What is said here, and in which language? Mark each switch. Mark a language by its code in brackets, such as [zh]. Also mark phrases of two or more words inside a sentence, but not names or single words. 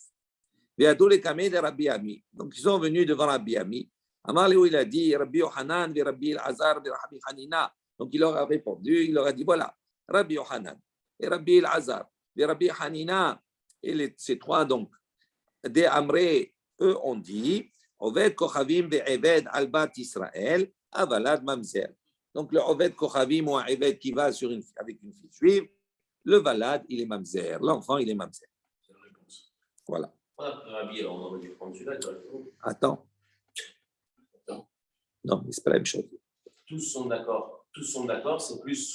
[fr] Et tous les camés de Rabbi Ami. Donc, ils sont venus devant Rabbi Ami. [arc] אמר להו, [fr] il a dit Rabbi Yohanan, Rabbi Elazar, Rabbi Hanina, Donc il leur a répondu, il leur a dit voilà, Rabbi Yohanan et Rabbi Elazar et Rabbi Hanina et ces trois donc des Amré, eux ont dit [he] עובד כוכבים ועבד על בת ישראל הולד ממזר. [fr] Donc le [he] עובד כוכבים [fr] ou un Eved qui va avec une fille juive, le valad il est mamzer, l'enfant il est mamzer. C'est la réponse. Voilà. Rabbi, on aurait dû prendre celui-là. Attends. Non, mais c'est pas la même chose. Tous sont d'accord, c'est plus.